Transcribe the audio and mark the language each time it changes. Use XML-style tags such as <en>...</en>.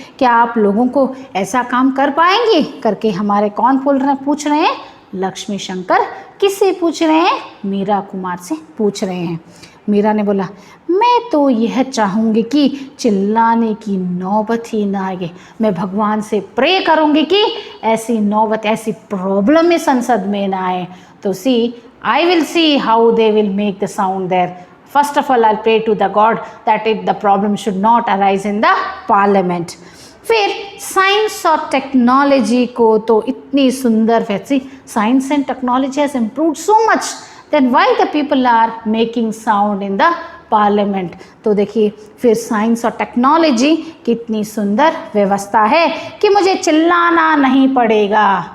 <hi>क्या आप लोगों को ऐसा काम कर पाएंगे? करके हमारे कौन पूछ रहे हैं? लक्ष्मी शंकर. किससे पूछ रहे हैं? मीरा कुमार से पूछ रहे हैं. मीरा ने बोला, मैं तो यह चाहूँगी कि चिल्लाने की नौबत ही ना आए. मैं भगवान से प्रे करूँगी कि ऐसी नौबत, ऐसी प्रॉब्लम में संसद में ना आए.</hi> <en>तो I will see how they will make the sound there. First of all, I'll pray to the God that the problem should not arise in the parliament.</en> <hi>फिर साइंस और टेक्नोलॉजी को तो इतनी सुंदर, वैसी</hi> <en>Science and technology has improved so much, then why the people are making sound in the parliament.</en> <hi>तो देखिए फिर साइंस और टेक्नोलॉजी कितनी सुंदर व्यवस्था है कि मुझे चिल्लाना नहीं पड़ेगा।</hi>